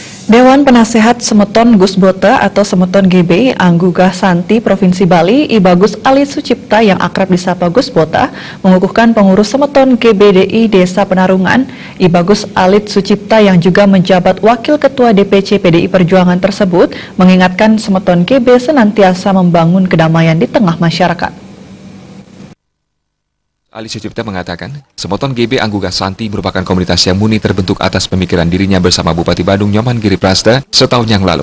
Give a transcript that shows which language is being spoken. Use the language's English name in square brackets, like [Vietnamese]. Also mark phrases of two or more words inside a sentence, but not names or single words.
[Indonesian] Dewan Penasehat Semeton Gus Bota atau Semeton GB Anggugah Santi Provinsi Bali I Bagus Ali Sucipta yang akrab disapa Gus Bota mengukuhkan pengurus Semeton GBDI Desa Penarungan I Bagus Alit Sucipta yang juga menjabat Wakil Ketua DPC PDI Perjuangan tersebut mengingatkan Semeton GB senantiasa membangun kedamaian di tengah masyarakat. Ali Sucipta mengatakan, Semeton GB Anggugah Santi merupakan komunitas yang murni terbentuk atas pemikiran dirinya bersama Bupati Badung Nyoman Giriprasta setahun yang lalu.